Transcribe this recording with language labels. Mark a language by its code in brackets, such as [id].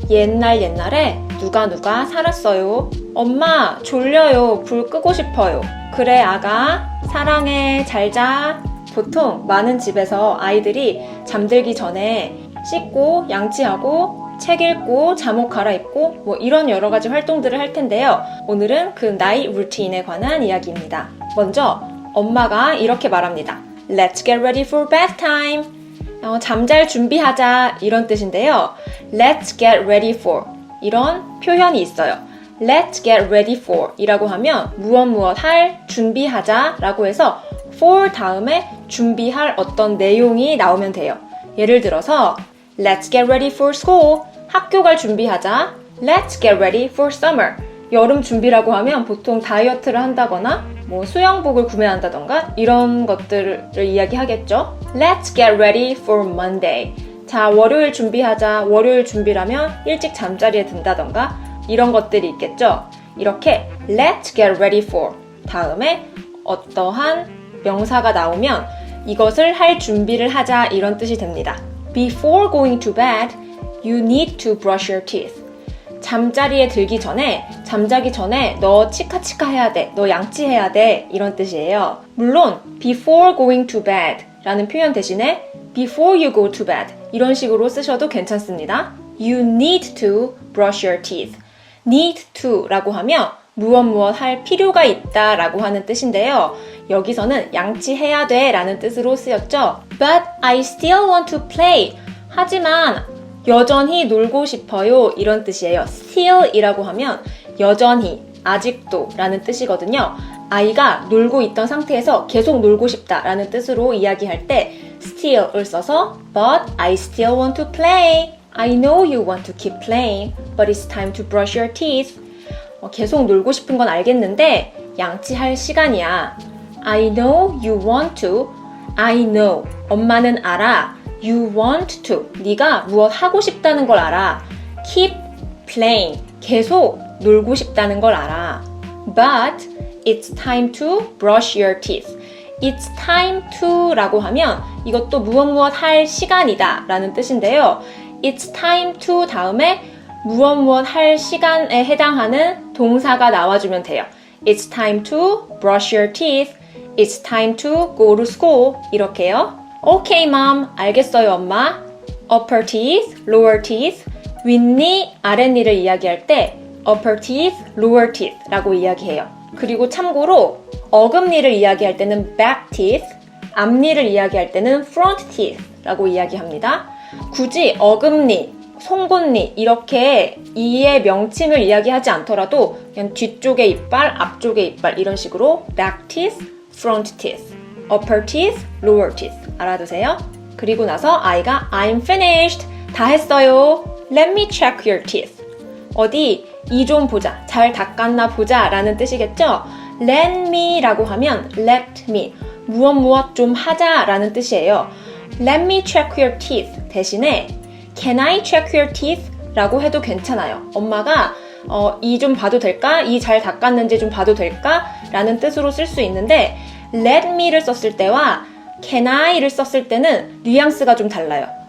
[ko] 옛날에 누가 살았어요. 엄마 졸려요. 불 끄고 싶어요. 그래 아가. 사랑해. 잘 자. 보통 많은 집에서 아이들이 잠들기 전에 씻고 양치하고 책 읽고 잠옷 갈아입고 뭐 이런 여러 가지 활동들을 할 텐데요. 오늘은 그 나이 루틴에 관한 이야기입니다. 먼저 엄마가 이렇게 말합니다. [en] Let's get ready for bedtime. [ko] 잠잘 준비하자 이런 뜻인데요. [en] Let's get ready for [ko] 이런 표현이 있어요. Let's get ready for 이라고 하면 무엇 할 준비하자 라고 해서 for 다음에 준비할 어떤 내용이 나오면 돼요. 예를 들어서 [en] Let's get ready for school. [ko] 학교 갈 준비하자. [en] Let's get ready for summer. [ko] 여름 준비라고 하면 보통 다이어트를 한다거나 뭐 수영복을 구매한다던가 이런 것들을 이야기하겠죠. [en] Let's get ready for Monday. [ko] 자, 월요일 준비하자. 월요일 준비라면 일찍 잠자리에 든다던가 이런 것들이 있겠죠. 이렇게 Let's get ready for 다음에 어떠한 명사가 나오면 이것을 할 준비를 하자 이런 뜻이 됩니다. [en] Before going to bed, you need to brush your teeth. [ko] 잠자리에 들기 전에, 잠자기 전에 너 치카치카 해야 돼, 너 양치해야 돼 이런 뜻이에요. 물론 [en] before going to bed [ko] 라는 표현 대신에 [en] before you go to bed [ko] 이런 식으로 쓰셔도 괜찮습니다. [en] You need to brush your teeth. [ko] need to 라고 하면 무엇 할 필요가 있다 라고 하는 뜻인데요. 여기서는 양치해야 돼 라는 뜻으로 쓰였죠. [en] But I still want to play. [ko] 하지만 여전히 놀고 싶어요 이런 뜻이에요. still 이라고 하면 여전히, 아직도 라는 뜻이거든요. 아이가 놀고 있던 상태에서 계속 놀고 싶다 라는 뜻으로 이야기할 때 still을 써서 [en] But I still want to play. I know you want to keep playing, but it's time to brush your teeth. [ko] 계속 놀고 싶은 건 알겠는데 양치할 시간이야. [en] I know you want to. I know. [ko] 엄마는 알아. [en] You want to. [ko] 네가 무엇 하고 싶다는 걸 알아. [en] Keep playing. [ko] 계속 놀고 싶다는 걸 알아. [en] But it's time to brush your teeth. It's time to [ko] 라고 하면 이것도 무엇 할 시간이다 라는 뜻인데요. [en] It's time to [ko] 다음에 무엇 할 시간에 해당하는 동사가 나와주면 돼요. [en] It's time to brush your teeth. It's time to go to school. [ko] 이렇게요. [en] Okay, mom. [ko] 알겠어요, 엄마. [en] Upper teeth, lower teeth. [ko] 윗니, 아랫니를 이야기할 때 [en] upper teeth, lower teeth [ko] 라고 이야기해요. 그리고 참고로 어금니를 이야기할 때는 [en] back teeth, [ko] 앞니를 이야기할 때는 [en] front teeth [ko] 라고 이야기합니다. 굳이 어금니, 송곳니 이렇게 이의 명칭을 이야기하지 않더라도 그냥 뒤쪽의 이빨, 앞쪽의 이빨 이런 식으로 [en] back teeth, front teeth, upper teeth, lower teeth [ko] 알아두세요. 그리고 나서 아이가 [en] I'm finished. [ko] 다 했어요. [en] Let me check your teeth. [ko] 어디 이 좀 보자. 잘 닦았나 보자 라는 뜻이겠죠. [en] Let me [ko] 라고 하면 [en] let me. [ko] 무엇 좀 하자 라는 뜻이에요. [en] Let me check your teeth [ko] 대신에 [en] Can I check your teeth? [ko] 라고 해도 괜찮아요. 엄마가 이 좀 봐도 될까? 이 잘 닦았는지 좀 봐도 될까? 라는 뜻으로 쓸 수 있는데 let me를 썼을 때와 can I를 썼을 때는 뉘앙스가 좀 달라요.